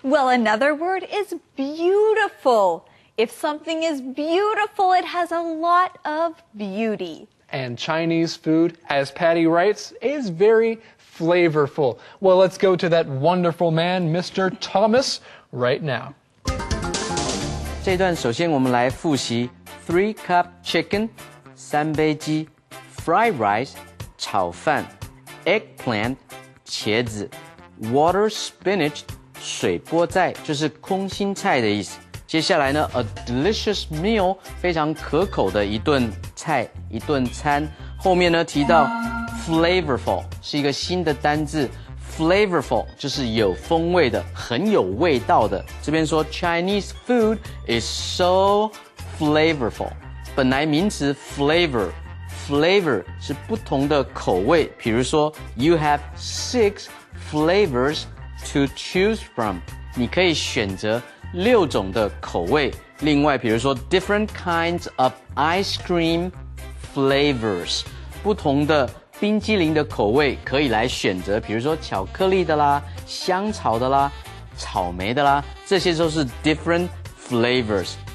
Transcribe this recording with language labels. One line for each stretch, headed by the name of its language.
English: Well, another word is beautiful. If something is beautiful, it has a lot of beauty. And Chinese food, as Patty writes, is very flavorful. Well, let's go to that wonderful man, Mr. Thomas, right now.
Chinese: 这一段首先我们来复习 3 cup chicken 3杯鸡 fried rice 炒饭 eggplant 茄子 water spinach 水菠菜就是空心菜的意思。接下来呢 a delicious meal 非常可口的一顿菜一顿餐。后面呢提到 flavorful 是一个新的单字。 Flavorful 就是有风味的，很有味道的。这边说
English: Chinese food is so flavorful。
Chinese: 本来名词 flavor 是不同的口味，比如说
English: You have 6 flavors to choose from。
Chinese: 你可以选择6种的口味。另外，比如说
English: different kinds of ice cream flavors，
Chinese: 不同的冰激凌的口味可以来选择，比如说巧克力的啦、香草的啦、草莓的啦，这些都是 different flavors。